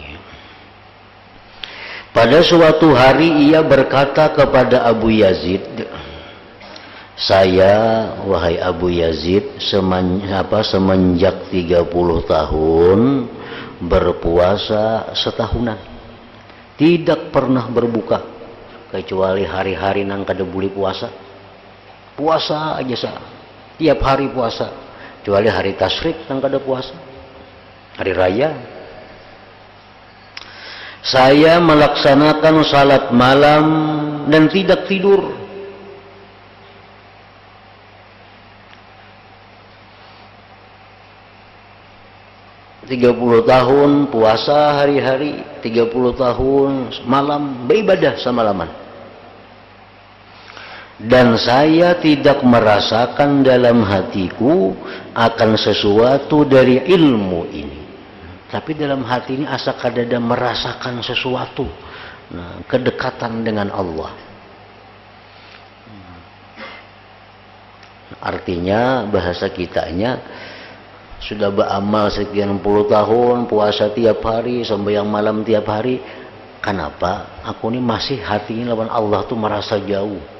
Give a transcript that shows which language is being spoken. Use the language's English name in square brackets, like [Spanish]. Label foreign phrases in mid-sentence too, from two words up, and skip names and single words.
[Indonesian] Pada suatu hari ia berkata kepada Abu Yazid, "Saya, wahai Abu Yazid, semenjak 30 tahun berpuasa setahunan, tidak pernah berbuka kecuali hari-hari [Banjar] nang kada boleh puasa. Puasa aja sah, tiap hari puasa, kecuali hari tasyrik nang kada puasa, hari raya. [Indonesian] Saya melaksanakan salat malam dan tidak tidur. Tiga 30 tahun puasa hari-hari, 30 tahun malam beribadah semalaman. Dan saya tidak merasakan dalam hatiku akan sesuatu dari ilmu ini. [Banjar] Tapi dalam hati ini asa kadada merasakan sesuatu, nah, kedekatan dengan Allah. Artinya bahasa kitanya sudah beramal sekian puluh tahun, puasa tiap hari, sembahyang malam tiap hari. Kenapa aku ini masih hatinya lawan Allah tuh merasa jauh?